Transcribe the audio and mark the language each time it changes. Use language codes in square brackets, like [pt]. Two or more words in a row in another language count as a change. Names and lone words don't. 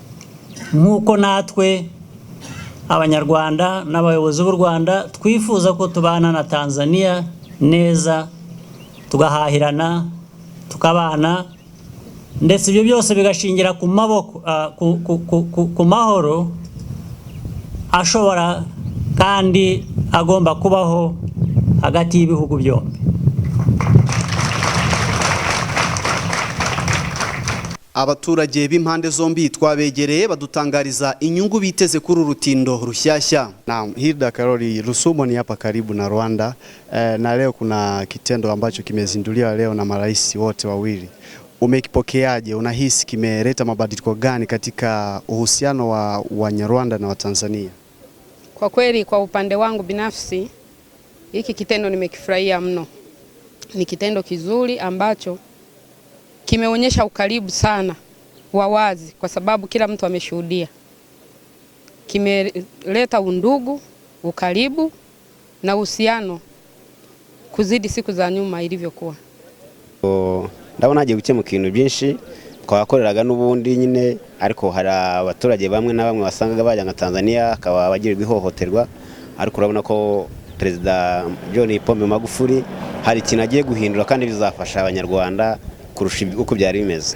[rw] nk'uko natwe Abanyarwanda n'abayobozi b'u Rwanda twifuza ko tubana na Tanzania neza, tugahahirana, tukabana, ndetse ibyo byose bigashingira ku maboko ku mahoro ashobora kandi agomba kubaho hagati y'ibihugu byombi. Abaturage b'impande zombi twabegereye badutangariza inyungu biteze kuri urutindo rushyashya. [sw] Na Hilda Karoli, Rusumo ni hapa karibu na Rwanda na leo kuna kitendo ambacho kimezinduliwa leo na marais wote wawili. Umekipokeaje? Unahisi kimeleta mabadiliko gani katika uhusiano wa Wanyarwanda na Watanzania? Kwa kweli kwa upande wangu binafsi hiki kitendo nimekifurahia mno. Ni kitendo kizuri ambacho kimeonyesha ukaribu sana wa wazi, kwa sababu kila mtu ameshuhudia. Kimeleta undugu, ukaribu na uhusiano kuzidi siku za nyuma ilivyokuwa. [rw] Ndabona hagiye gukemuka ibintu byinshi twakoreraga n'ubundi nyine, ariko hari abaturage bamwe na bamwe wasangaga bajya nka Tanzania akaba bagirirwa ihohoterwa, ariko urabona ko Perezida John Pombe Magufuli hari ikintu agiye guhindura kandi bizafasha Abanyarwanda kurusha uko byari bimeze.